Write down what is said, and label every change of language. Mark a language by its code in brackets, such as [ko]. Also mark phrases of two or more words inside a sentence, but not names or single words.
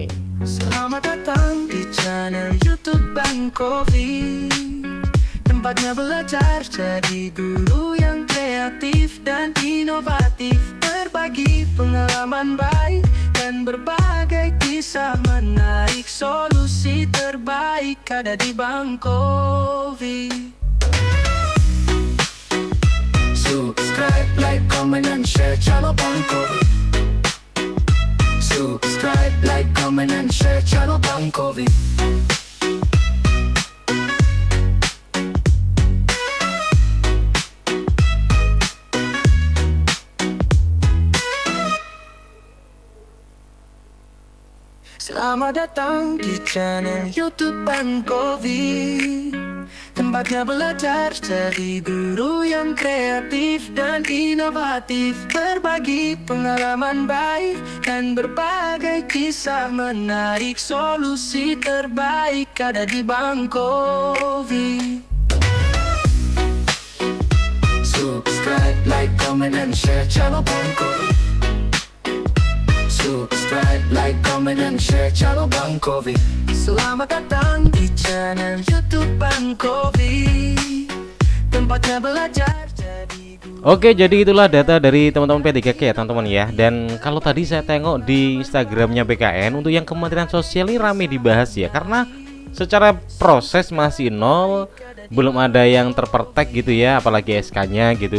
[id] Selamat datang di channel YouTube Bang Kowi, tempatnya belajar jadi guru yang kreatif dan inovatif, berbagi pengalaman baik dan berbagai kisah menarik, solusi terbaik ada di Bang Kowi. [en] Subscribe, like, comment, and share channel Bang Kowi. Subscribe, like, comment, and share channel Bang Kowi. [id] Selamat datang di channel YouTube Bang Kowi, tempatnya belajar jadi guru yang kreatif dan inovatif, berbagi pengalaman baik dan berbagai kisah menarik, solusi terbaik ada di Bang Kowi. [en] Subscribe, like, comment, and share channel Bang Kowi. Subscribe, like, comment, and share channel Bang Kowi. [id] Selamat datang di channel YouTube Bang Kowi, tempatnya belajar jadi guru. Oke, jadi itulah data dari teman-teman P3K ya teman-teman ya. Dan kalau tadi saya tengok di Instagramnya BKN untuk yang Kementerian Sosial ini rame dibahas ya, karena secara proses masih nol, belum ada yang terpertek gitu ya, apalagi SK-nya gitu.